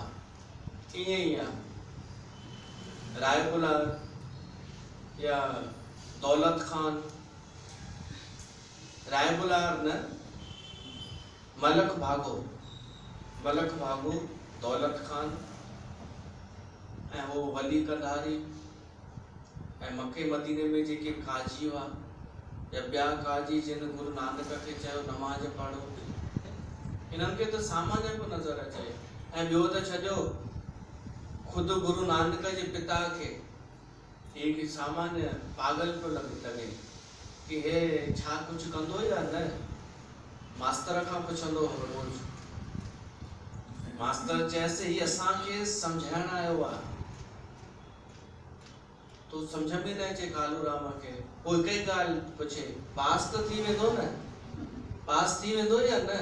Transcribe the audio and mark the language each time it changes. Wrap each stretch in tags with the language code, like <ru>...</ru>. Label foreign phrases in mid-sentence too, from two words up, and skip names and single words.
<sd>ईअं ई आहे राय बुलार या दौलत खान, राय बुलार न, मलक भागो, दौलत खान ऐं वो वली कंधारी ऐं मके मदीने में जेके काजी हुआ या ॿिया काजी जिन गुरु नानक खे चयो नमाज पढ़ो, इन्हनि खे त सामान्य पियो नज़र अचे। ऐं ॿियो त छॾियो खुद गुरु नानक जे पिता खे एक सामान्य पागल पियो लगे कि हे छा कुछ कंदो या न। मास्तर खां पुछंदो हो रोज, मास्तर चयसि ही असांखे सम्झाइण आयो आहे। तो समझ में न अचे कालू राम खे। पोइ हिकु ई ॻाल्हि पुछे, पास त थी वेंदो न, पास थी वेंदो या न।</sd>